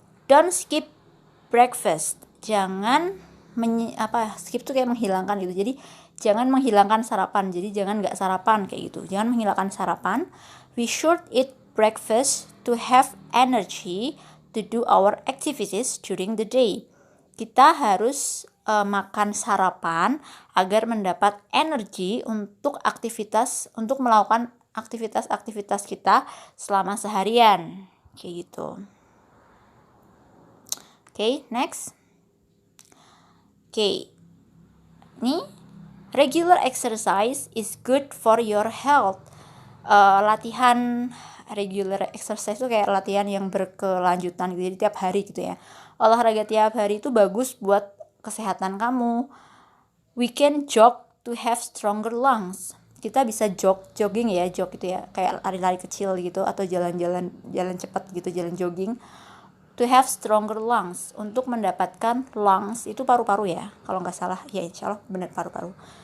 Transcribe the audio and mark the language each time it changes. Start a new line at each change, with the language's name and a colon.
English: Don't skip breakfast.
Indonesian: Jangan skip tuh kayak menghilangkan gitu. Jadi jangan menghilangkan sarapan. Jadi jangan nggak sarapan kayak gitu. Jangan menghilangkan sarapan.
English: We should eat breakfast to have energy to do our activities during the day.
Indonesian: Kita harus makan sarapan agar mendapat energi untuk melakukan aktivitas kita selama seharian kayak gitu.
English: Oke, next. Oke, ini regular exercise is good for your health.
Indonesian: Latihan regular exercise itu kayak latihan yang berkelanjutan gitu, jadi tiap hari gitu ya. Olahraga tiap hari itu bagus buat kesehatan kamu.
English: We can jog to have stronger lungs.
Indonesian: Kita bisa jogging ya, jog gitu ya, kayak lari-lari kecil gitu atau jalan cepat gitu, jalan jogging. To have stronger lungs, untuk mendapatkan lungs itu paru-paru ya, kalau nggak salah ya, insya Allah benar paru-paru.